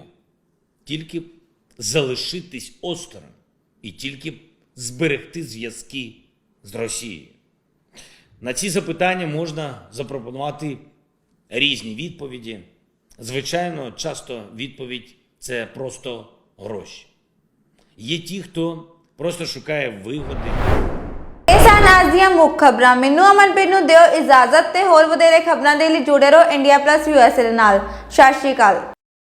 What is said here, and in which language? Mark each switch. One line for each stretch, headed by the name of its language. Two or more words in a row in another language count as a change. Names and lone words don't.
Ukrainian: Тільки б залишитись осторонь і тільки б зберегти зв'язки з Росією. На ці запитання можна запропонувати різні відповіді. Звичайно, часто відповідь – це просто гроші. Є ті, хто просто шукає вигоди.
Punjabi: ਇਹ ਸਨ ਅੱਜ ਦੀਆਂ ਮੁੱਖ ਖਬਰਾਂ। ਮੈਨੂੰ ਅਮਨਪ੍ਰੀਤ ਨੂੰ ਦਿਓ ਇਜਾਜ਼ਤ ਤੇ ਹੋਰ ਵਧੇਰੇ ਖਬਰਾਂ ਦੇ ਲਈ ਜੁੜੇ ਰਹੋ ਇੰਡੀਆ+ USA ਦੇ ਨਾਲ। ਸਤਿ ਸ਼੍ਰੀ ਅਕਾਲ।